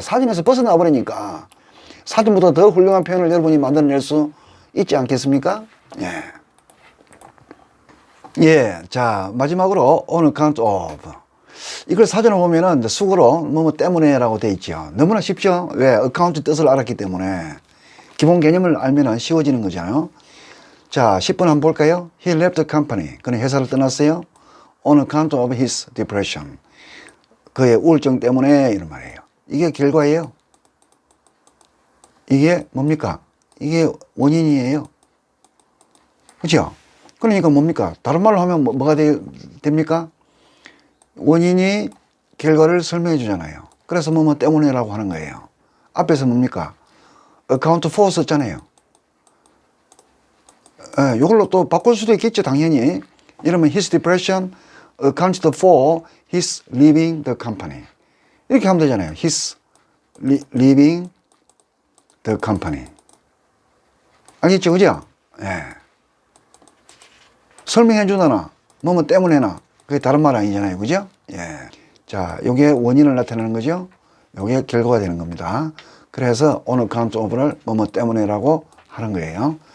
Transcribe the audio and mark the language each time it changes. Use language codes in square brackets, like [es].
[ko] 사진에서 벗어나 버리니까 사진보다 더 훌륭한 표현을 여러분이 만들어낼 수 있지 않겠습니까? 예. 예. 자, 마지막으로 on account of. 이걸 사전을 보면은 수구로 뭐뭐 때문에라고 돼 있죠. 너무나 쉽죠? 왜? account 뜻을 알았기 때문에. 기본 개념을 알면은 쉬워지는 거잖아요. 자, 10번 한번 볼까요? [en] He left the company. [ko] 그는 회사를 떠났어요. [en] On account of his depression. [ko] 그의 우울증 때문에 이런 말이에요. 이게 결과예요. 이게 뭡니까? 이게 원인이에요. 그렇죠? 그러니까 뭡니까? 다른 말로 하면 뭐가 됩니까? 원인이 결과를 설명해 주잖아요. 그래서 뭐뭐 때문에라고 하는 거예요. 앞에서 뭡니까? account for 썼잖아요. 이걸로 또 바꿀 수도 있겠죠, 당연히. 이러면 [en] his depression accounted for his leaving the company. [ko] 이렇게 하면 되잖아요. [en] his leaving the company. [ko] 알겠죠, 그죠? 설명해 주거나 뭐뭐 때문에나 그게 다른 말 아니잖아요. 그죠? 예. 자, 요게 원인을 나타내는 거죠. 요게 결과가 되는 겁니다. 그래서 on account of를 뭐뭐 때문에라고 하는 거예요.